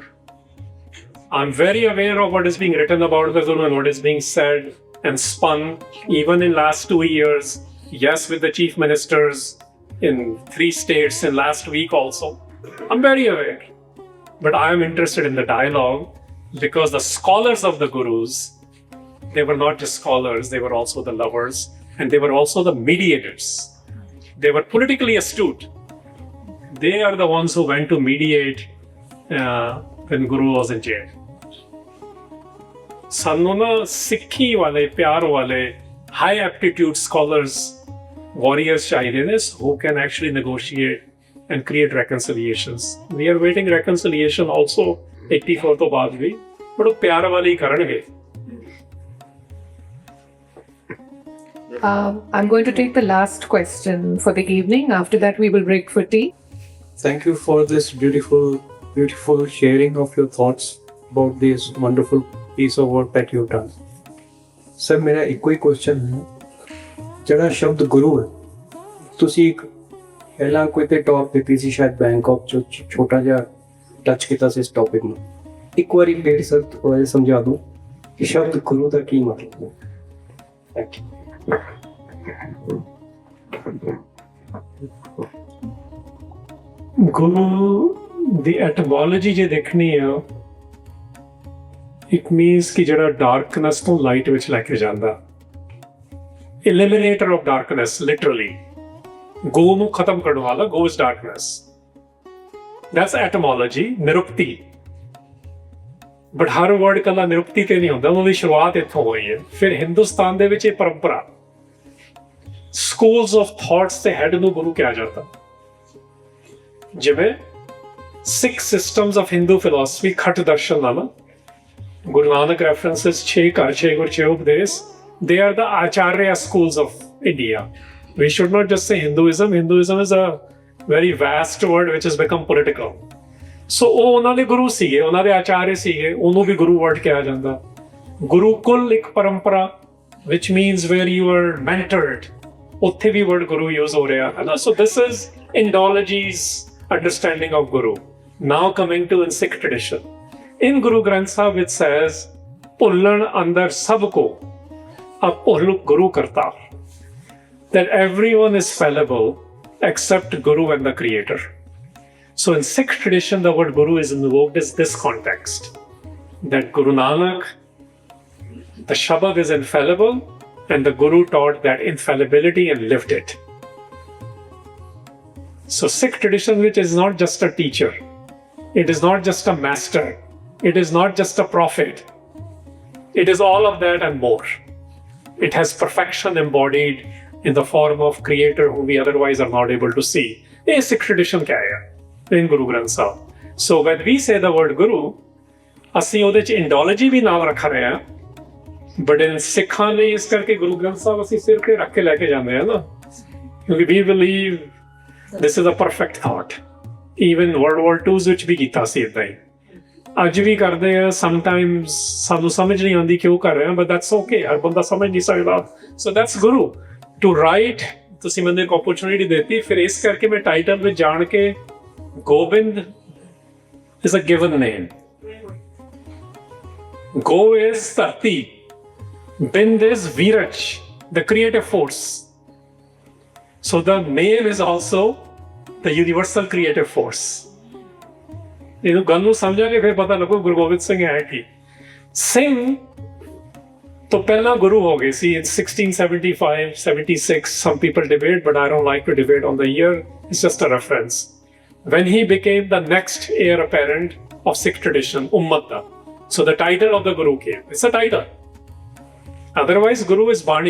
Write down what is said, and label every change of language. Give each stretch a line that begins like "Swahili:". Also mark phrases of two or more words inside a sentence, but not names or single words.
English: I'm very aware of what is being written about the Guru and what is being said and spun even in last 2 years. Yes, with the chief ministers in 3 states in last week also. I'm very aware. But I am interested in the dialogue because the scholars of the Gurus, they were not just scholars, they were also the lovers, and they were also the mediators. They were politically astute. They are the ones who went to mediate when Guru was in jail.
Punjabi: ਸਾਨੂੰ ਨਾ ਸਿੱਖੀ ਵਾਲੇ, ਪਿਆਰ ਵਾਲੇ,
English: high aptitude scholars, warriors
Punjabi: ਚਾਹੀਦੇ ਨੇ,
English: who can actually negotiate and create reconciliations. We are waiting reconciliation also
Punjabi: 84 ਤੋਂ ਬਾਅਦ ਵੀ, but ਉਹ ਪਿਆਰ ਵਾਲੇ ਹੀ ਕਰਨਗੇ।
English: I'm going to take the last question for the evening. After that, we will break for tea. Thank you for this beautiful sharing of your thoughts about this wonderful piece of work that you've done.
Hindi: Sir, मेरा एक ही question है,
Punjabi: ਜਿਹੜਾ ਸ਼ਬਦ ਗੁਰੂ ਹੈ, ਤੁਸੀਂ ਇੱਕ ਪਹਿਲਾਂ ਕੋਈ ਤੇ ਟਾਕ ਦਿੱਤੀ ਸੀ ਸ਼ਾਇਦ ਬੈਂਕਾਕ ਚ, ਛੋਟਾ ਜਿਹਾ ਟੱਚ ਕੀਤਾ ਸੀ ਇਸ ਟੌਪਿਕ ਨੂੰ, ਇੱਕ ਵਾਰੀ ਫੇਰ ਸਰ ਥੋੜਾ ਜਿਹਾ ਸਮਝਾ ਦਿਓ ਕਿ ਸ਼ਬਦ ਗੁਰੂ ਦਾ ਕੀ ਮਤਲਬ ਹੈ।
English: Thank you.
Punjabi: ਗੁਰੂ ਦੀ ਐਟਮੋਲੋਜੀ ਜੇ ਦੇਖਣੀ ਆ,
English: it means
Punjabi: ਕਿ ਜਿਹੜਾ ਡਾਰਕਨੈਸ ਤੋਂ ਲਾਈਟ ਵਿੱਚ ਲੈ ਕੇ ਜਾਂਦਾ,
English: eliminator of darkness, literally.
Punjabi: Go ਨੂੰ ਖਤਮ ਕਰਨ ਵਾਲਾ,
English: go is darkness. That's etymology,
Punjabi: ਨਿਰੁਕਤੀ. ਬਟ ਹਰ ਵਰਡ ਕੱਲਾ ਨਿਰੁਕਤੀ ਤੇ ਨਹੀਂ ਹੁੰਦਾ, ਉਹਨਾਂ ਦੀ ਸ਼ੁਰੂਆਤ ਇੱਥੋਂ ਹੋਈ ਹੈ। ਫਿਰ ਹਿੰਦੁਸਤਾਨ ਦੇ ਵਿੱਚ ਇਹ ਪਰੰਪਰਾ,
English: schools of thoughts
Punjabi: ਦੇ ਹੈਡ ਨੂੰ ਗੁਰੂ ਕਿਹਾ ਜਾਂਦਾ।
English: ਜਿਵੇਂ 6 systems of Hindu philosophy,
Punjabi: ਖਟ ਦਰਸ਼ਨ ਨਾਲ ਗੁਰੂ ਨਾਨਕ ਰੈਫਰੈਂਸਿਸ 6 ਘਰ 6 ਗੁਰ 6 ਉਪਦੇਸ਼,
English: they are the acharya schools of India. We should not just say Hinduism. Hinduism is a very vast word which has become political.
Punjabi: So ਉਹ ਉਹਨਾਂ ਦੇ ਗੁਰੂ ਸੀਗੇ, ਉਹਨਾਂ ਦੇ ਆਚਾਰਯ ਸੀਗੇ, ਉਹਨੂੰ ਵੀ ਗੁਰੂ ਵਰਡ ਕਿਹਾ ਜਾਂਦਾ। ਗੁਰੂਕੁਲ ਇੱਕ ਪਰੰਪਰਾ
English: which means where you are mentored,
Punjabi: ਉੱਥੇ ਵੀ word ਗੁਰੂ use ਹੋ ਰਿਹਾ ਹੈ ਨਾ।
English: So this is Indology's understanding of Guru. Now coming to in Sikh tradition, in Guru Granth Sahib it says
Punjabi: ਭੁੱਲਣ ਅੰਦਰ ਸਭ ਕੋ ਅਬ ਭੁੱਲ ਗੁਰੂ ਕਰਤਾ,
English: that everyone is fallible except Guru and the Creator. So in Sikh tradition, the word Guru is invoked as this context, that Guru Nanak, the Shabad is infallible, and the Guru taught that infallibility and lived it. So Sikh tradition, which is not just a teacher, it is not just a master, it is not just a prophet, it is all of that and more. It has perfection embodied in the form of Creator whom we otherwise are not able to see.
Punjabi: ਇਹ
English: Sikh tradition
Punjabi: ਕਿਆ ਹੈ in Guru Granth Sahib.
English: So when we say the word Guru,
Punjabi: ਅਸੀਂ ਉਹਦੇ ਚ Indology ਵੀ ਨਾਲ ਰੱਖ ਰਹੇ ਹਾਂ,
English: but in
Punjabi: ਸਿੱਖਾਂ ਲਈ ਇਸ ਕਰਕੇ ਗੁਰੂ ਗ੍ਰੰਥ ਸਾਹਿਬ ਅਸੀਂ ਸਿਰ ਤੇ ਰੱਖ ਕੇ ਲੈ ਕੇ ਜਾਂਦੇ ਹਾਂ ਨਾ, ਕਿਉਂਕਿ
English: we believe this is a perfect thought.
Punjabi: Even World War II ਵਿੱਚ ਵੀ ਕੀਤਾ ਸੀ ਏਦਾਂ ਹੀ, ਅੱਜ ਵੀ ਕਰਦੇ ਆ। ਸਮਟਾਈਮਸ ਸਾਨੂੰ ਸਮਝ ਨਹੀਂ ਆਉਂਦੀ ਕਿਉਂ ਕਰ ਰਹੇ ਹਾਂ,
English: but that's okay,
Punjabi: ਹਰ ਬੰਦਾ ਸਮਝ ਨਹੀਂ ਸਕਦਾ।
English: so that's Guru to right.
Punjabi: ਤੁਸੀਂ ਮੈਨੂੰ ਇੱਕ ਓਪਰਚੁਨਿਟੀ ਦਿੱਤੀ, ਫਿਰ ਇਸ ਕਰਕੇ ਮੈਂ ਟਾਈਟਲ ਵਿੱਚ ਜਾਣ ਕੇ ਗੋਬਿੰਦ
English: is a given name. Go is ਧਰਤੀ, Bind is Viraj, the creative force. So the name is also the universal creative force.
Punjabi: ਇਹਨੂੰ ਗੱਲ ਨੂੰ ਸਮਝਾਂਗੇ ਫਿਰ ਪਤਾ ਲੱਗੂ ਗੁਰੂ ਗੋਬਿੰਦ ਸਿੰਘ ਹੈ ਕੀ। ਸਿੰਘ ਤੋਂ ਪਹਿਲਾਂ ਗੁਰੂ ਹੋ ਗਏ ਸੀ in 1675, 76.
English: Some people debate, but I don't like to debate on the year. It's just a reference. When he became the next heir apparent of Sikh tradition, Ummata. So the title of the Guru came. It's a title. Otherwise, Guru is Bani.